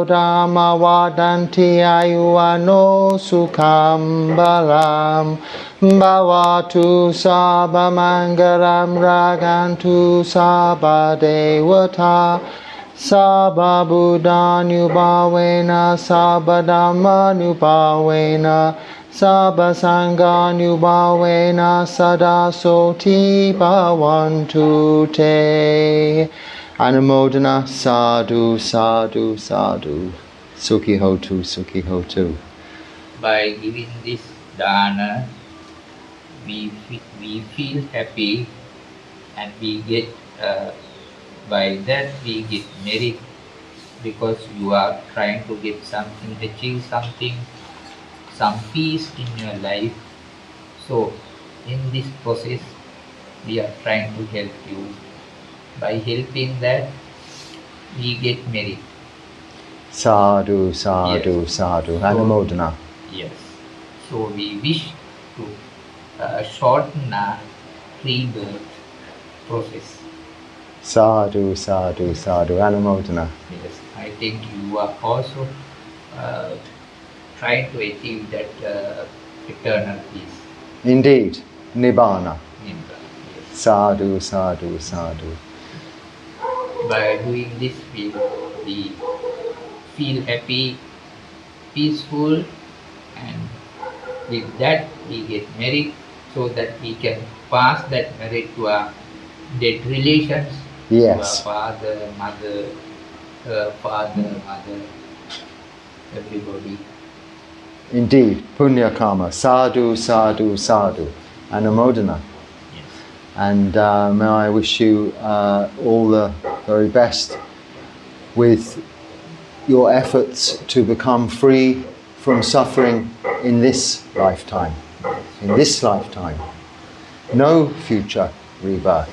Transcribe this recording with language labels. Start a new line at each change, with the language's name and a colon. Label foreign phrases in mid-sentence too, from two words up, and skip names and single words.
Pali: dhamma vadanti ayuano sukham balam Bhavatu sabha mangalam ragantu sabha devata sabha buddhanyubhavena sabha dhammanyubhavena sabha sanganyubhavena sada soti bhavantu te. Anumodana sadhu sadhu sadhu. Sukhi hotu, sukhi hotu.
English: By giving this dana, we feel happy, and we get by that we get merit, because you are trying to get something, achieve something, some peace in your life. So in this process we are trying to help you. By helping that we get merit.
Pali: Sadhu, sadhu,
English: Yes.
Pali: sadhu. Anumodana.
English: Yes. So we wish to shorten our rebirth process.
Pali: Sadhu, sadhu, sadhu. Anumodana.
English: Yes. I think you are also trying to achieve that eternal peace. Indeed. Nibbana. Yes.
Pali: Sadhu, sadhu, sadhu.
English: By doing this, we feel happy, peaceful, and with that we get merit, so that we can pass that merit to our dead relations, Yes. to our father, mother, everybody. Indeed.
Pali: Punya karma. Sadhu, sadhu, sadhu. Anumodana.
English: Yes. And may I wish you all the very best with your efforts to become free from suffering in this lifetime. In this lifetime. No future rebirth.